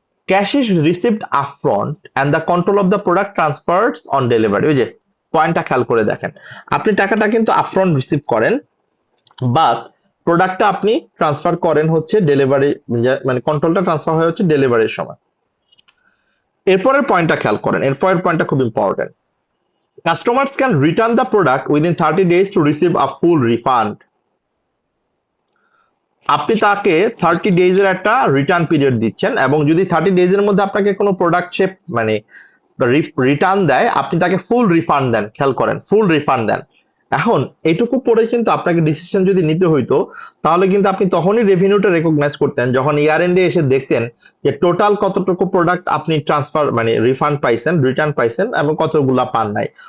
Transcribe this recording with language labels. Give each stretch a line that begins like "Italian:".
English: Cash is received upfront and the control of the product transfers on delivery.
Bangla: ওই যে পয়েন্টটা খেয়াল করে দেখেন, আপনি টাকাটা কিন্তু আপফ্রন্ট রিসিভ করেন, বাট প্রোডাক্টটা আপনি ট্রান্সফার করেন হচ্ছে ডেলিভারি, মানে কন্ট্রোলটা ট্রান্সফার হয় হচ্ছে ডেলিভারির সময়। এরপরের পয়েন্টটা খেয়াল করেন, এরপরের পয়েন্টটা খুব important.
English: Customers can return the product within 30 days to receive a full refund.
Bangla: আপনি তাকে 30 ডেজ এর একটা রিটার্ন পিরিয়ড দিচ্ছেন, এবং যদি 30 ডেজ এর মধ্যে আপনাকে কোনো প্রোডাক্ট সে মানে রিটার্ন দেয়, আপনি তাকে ফুল রিফান্ড দেন। খেয়াল করেন, ফুল রিফান্ড দেন। এখন এটুকু পরে কিন্তু আপনাকে ডিসিশন যদি নিতে হইতো, তাহলে কিন্তু আপনি তখনই রেভিনিউটা রেকগনাইজ করতেন যখন ইয়ার এন্ডে এসে দেখতেন যে টোটাল কতটুকু প্রোডাক্ট আপনি ট্রান্সফার মানে রিফান্ড পাইছেন, রিটার্ন পাইছেন, এবং কতগুলা পান নাই।